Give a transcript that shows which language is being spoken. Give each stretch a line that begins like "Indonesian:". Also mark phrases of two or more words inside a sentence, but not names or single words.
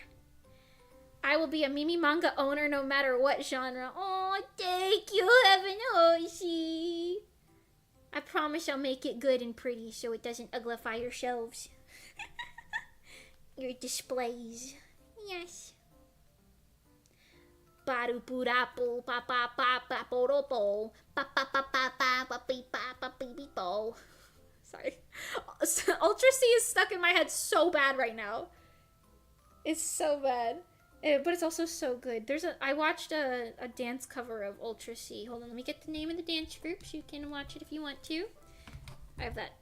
English: I will be a Mimi manga owner no matter what genre. Oh, thank you, Heaven Hoshi. I promise I'll make it good and pretty so it doesn't uglify your shelves. Your displays. Yes. Ba-do-boo-da-boo, ba-ba-ba-ba-bo-do-bo, ba-ba-ba-ba-ba-ba-be-ba-ba-be-be-bo. Sorry. Ultra C is stuck in my head so bad right now. It's so bad. But it's also so good. I watched a dance cover of Ultra C. Hold on, let me get the name of the dance group so you can watch it if you want to. I have that.